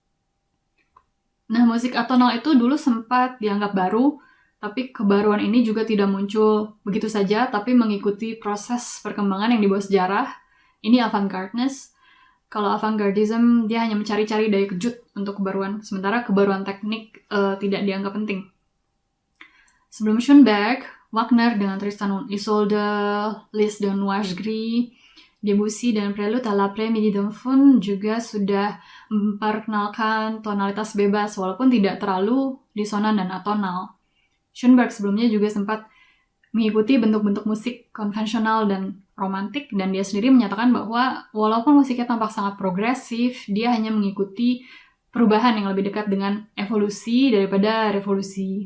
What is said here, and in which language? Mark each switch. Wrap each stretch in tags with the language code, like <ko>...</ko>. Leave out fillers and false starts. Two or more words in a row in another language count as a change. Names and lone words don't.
<id>Nah, musik atonal itu dulu sempat dianggap baru, tapi kebaruan ini juga tidak muncul begitu saja, tapi mengikuti proses perkembangan yang dibawa sejarah. Ini avant-gardeness. Kalau avant-gardism, dia hanya mencari-cari daya kejut untuk kebaruan, sementara kebaruan teknik tidak dianggap penting. Sebelum Schoenberg, Wagner dengan Tristan und Isolde, Liszt dan Nuage Gris, Debussy dan Prelude à l'après-midi d'un faune juga sudah memperkenalkan tonalitas bebas, walaupun tidak terlalu disonan dan atonal. Schoenberg sebelumnya juga sempat mengikuti bentuk-bentuk musik konvensional dan romantik, dan dia sendiri menyatakan bahwa walaupun musiknya tampak sangat progresif, dia hanya mengikuti perubahan yang lebih dekat dengan evolusi daripada revolusi.</id>